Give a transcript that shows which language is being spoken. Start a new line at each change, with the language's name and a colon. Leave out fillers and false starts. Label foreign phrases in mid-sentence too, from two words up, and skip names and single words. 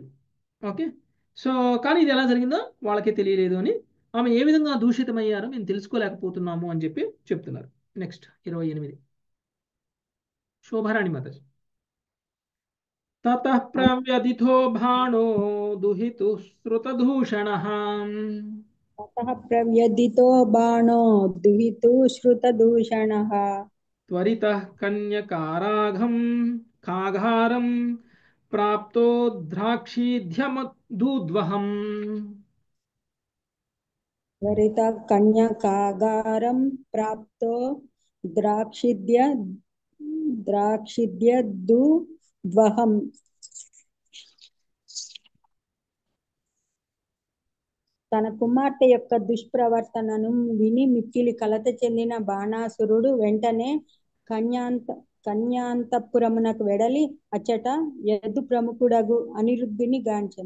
Telugu: ఓకే, సో కానీ ఇది ఎలా జరిగిందో వాళ్ళకే తెలియలేదు అని, ఆమె ఏ విధంగా దూషితమయ్యారో మేము తెలుసుకోలేకపోతున్నాము అని చెప్పి చెప్తున్నారు. నెక్స్ట్ 28 శోభారాణి మాతాజీ.
Sanskrit: తతః ప్రవ్యదితో భాణో దుహితు శ్రుతదూషణః ततः प्रव्यदितो बाणो दुहितु श्रुतदूषणः त्वरितः कन्यकाराघं खाघारं प्राप्तो द्राक्षीध्यमदूद्वहम् त्वरितः कन्यकागारं प्राप्तो द्राक्षिद्यद्वहम्.
Telugu: తన కుమార్తె యొక్క దుష్ప్రవర్తనను విని మిక్కిలి కలత చెందిన బాణాసురుడు వెంటనే కన్యాంతపురమునకు వెడలి అచ్చట యదు ప్రముఖుడగు అనిరుద్ధుని గాంచెను.